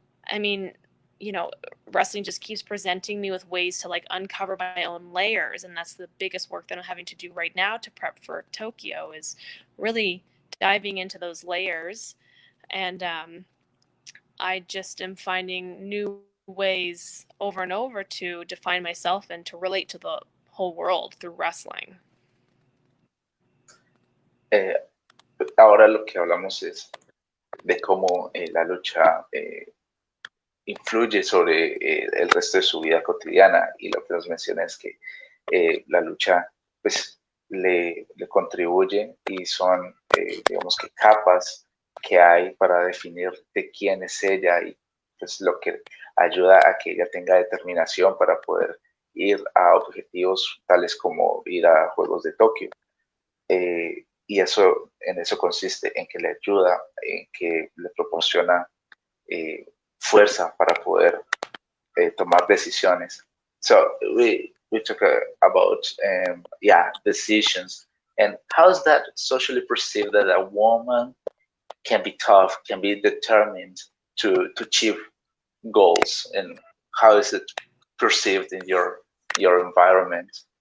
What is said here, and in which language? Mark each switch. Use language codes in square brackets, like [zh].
[en] I mean, you know, wrestling just keeps presenting me with ways to like uncover my own layers, and that's the biggest work that I'm having to do right now to prep for Tokyo, is really diving into those layers. And I just am finding new ways over and over to define myself and to relate to the whole world through wrestling. [es] Ahora lo que hablamos es de cómo la lucha influye sobre el resto de su vida cotidiana, y lo que nos menciona es que la lucha pues le contribuye, y son digamos que capas que hay para definir de quién es ella, y pues lo que ayuda a que ella tenga determinación para poder ir a objetivos tales como ir a Juegos de Tokio. Y eso, en eso consiste, en que le ayuda, en que le proporciona fuerza para poder tomar decisiones. [en] So we talk about decisions, and how is that socially perceived, that a woman can be tough, can be determined to achieve goals, and how is it perceived in your environment?